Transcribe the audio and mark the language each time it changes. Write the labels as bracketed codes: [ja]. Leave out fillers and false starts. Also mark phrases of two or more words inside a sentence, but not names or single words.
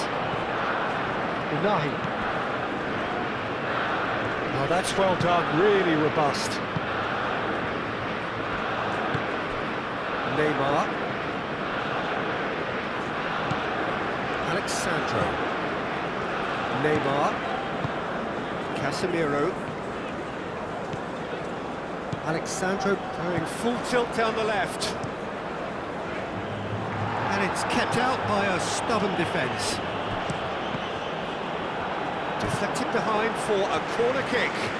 [en] Unahi. Oh, that's well done, really robust. Neymar. Alexandro. Neymar. Casemiro. Alexandro going full tilt down the left. And it's kept out by a stubborn defence. Deflected behind for a corner kick.